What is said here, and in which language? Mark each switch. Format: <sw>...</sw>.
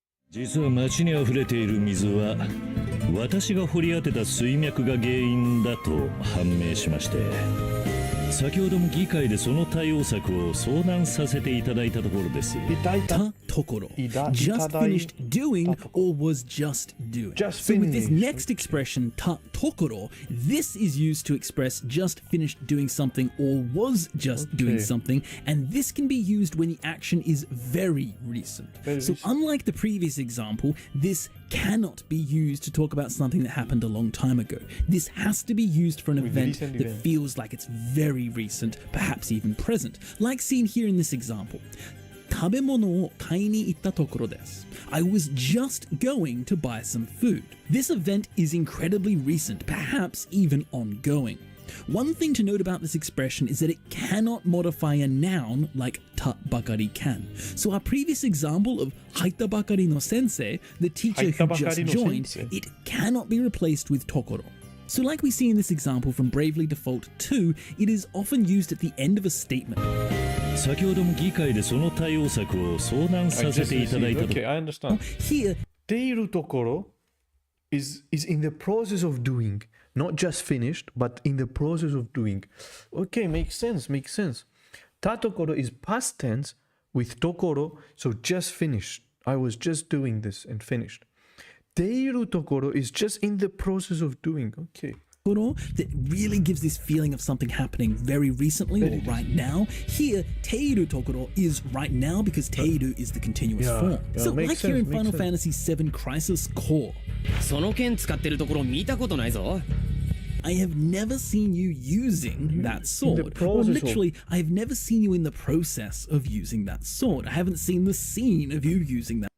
<ja>実は町にあふれている水は私が掘り当てた水脈が原因だと判明しまして、先ほども議会でその対応策を相談させていただいたところです。 Ta tokoro.</ja> <en>Just finished doing or was just doing. So with this next expression, ta tokoro, this is used to express just finished doing something or was just doing something, and this can be used when the action is very recent. So unlike the previous example, this cannot be used to talk about something that happened a long time ago. This has to be used for an event that feels like it's very recent, perhaps even present, like seen here in this example.</en> <ja>食べ物を買いに行ったところです。</ja> <en>I was just going to buy some food. This event is incredibly recent, perhaps even ongoing. One thing to note about this expression is that it cannot modify a noun like ta bakari can. So our previous example of haita bakari no sensei, the teacher who just joined, it cannot be replaced with tokoro. So like we see in this example from Bravely Default 2, it is often used at the end of a statement.</en> <ja>先ほども議会でその対応策を相談させていただいたと。</ja> <en>Okay, I understand. Here, ているところ is in the process of doing, not just finished, but in the process of doing. Okay, makes sense, makes sense. たところ is past tense with ところ, so just finished. I was just doing this and finished. ているところ is just in the process of doing. Okay. that really gives this feeling of something happening very recently or right now. Here, teiru tokoro is right now because teiru is the continuous form. So like here in Final Fantasy VII Crisis Core.</en> <ja>その剣使ってるところ見たことないぞ。</ja> <en>I have never seen you using that sword. Or literally, I have never seen you in the process of using that sword. I haven't seen the scene of you using that.</en>